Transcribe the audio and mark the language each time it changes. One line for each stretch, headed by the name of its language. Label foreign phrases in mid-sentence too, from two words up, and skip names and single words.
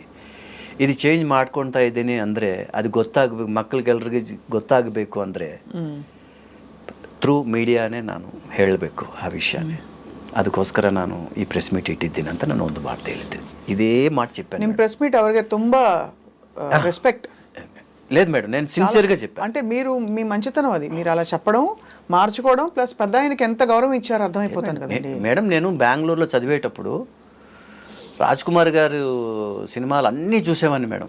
Kannada: ಇದು ಚೇಂಜ್ ಮಾಡ್ಕೊಳ್ತಾ ಇದ್ದೀನಿ ಅಂದರೆ ಅದು ಗೊತ್ತಾಗಬೇಕು, ಮಕ್ಕಳಿಗೆಲ್ರಿಗೆ ಗೊತ್ತಾಗಬೇಕು ಅಂದರೆ ಥ್ರೂ ಮೀಡಿಯಾನೇ ನಾನು ಹೇಳಬೇಕು ಆ ವಿಷಯನೇ. ಅದಕ್ಕೋಸ್ಕರ ನಾನು ಈ
English: press meet
Kannada: ಇಟ್ಟಿದ್ದೀನಿ ಅಂತ ನಾನು ಒಂದು ಮಾತು ಹೇಳಿದ್ದೀನಿ. ಇದೇ ಮಾತು చెప్పాను. ನಿಮ್ಮ
English: press meet
Kannada: ಅವರಿಗೆ ತುಂಬ రెస్పెక్ట్
Telugu: లేదు మేడం, నేను సిన్సియర్గా చెప్పాను. అంటే మీరు మీ మంచితనం అది, మీరు అలా చెప్పడం, మార్చుకోవడం, ప్లస్ పెద్ద ఆయనకి ఎంత గౌరవం ఇచ్చారో అర్థమైపోతాను కదండి. మేడం నేను బెంగళూరులో చదివేటప్పుడు రాజ్ కుమార్ గారు సినిమాలు అన్నీ చూసేవాడిని మేడం.